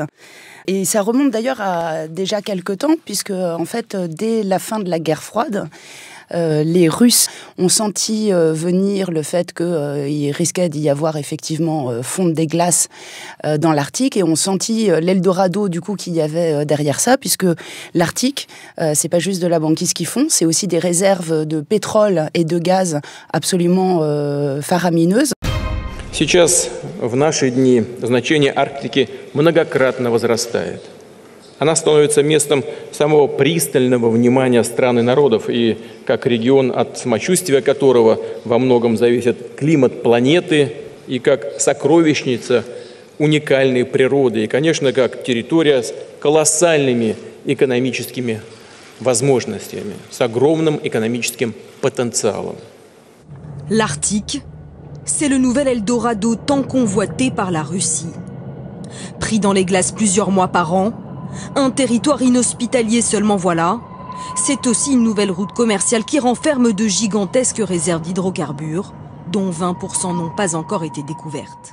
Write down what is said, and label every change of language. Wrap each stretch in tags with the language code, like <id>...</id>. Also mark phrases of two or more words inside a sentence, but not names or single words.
<fr>Et ça remonte d'ailleurs à déjà quelques temps puisque en fait, dès la fin de la guerre froide, les Russes ont senti venir le fait qu'il risquait d'y avoir effectivement fonte des glaces dans l'Arctique et ont senti l'Eldorado du coup qu'il y avait derrière ça, puisque l'Arctique, c'est pas juste de la banquise qui fond, c'est aussi des réserves de pétrole et de gaz absolument faramineuses.</fr> <ru>Сейчас, в наши дни, значение Арктики многократно возрастает. Она становится местом самого пристального внимания стран и народов, и как регион, от самочувствия которого во многом зависит климат планеты, и как сокровищница уникальной природы, и, конечно, как территория с колоссальными экономическими возможностями, с огромным экономическим потенциалом.</ru> <fr>L'Arctique, c'est le nouvel Eldorado tant convoité par la Russie. Pris dans les glaces plusieurs mois par an, un territoire inhospitalier seulement voilà, c'est aussi une nouvelle route commerciale qui renferme de gigantesques réserves d'hydrocarbures, dont 20% n'ont pas encore été découvertes.</fr>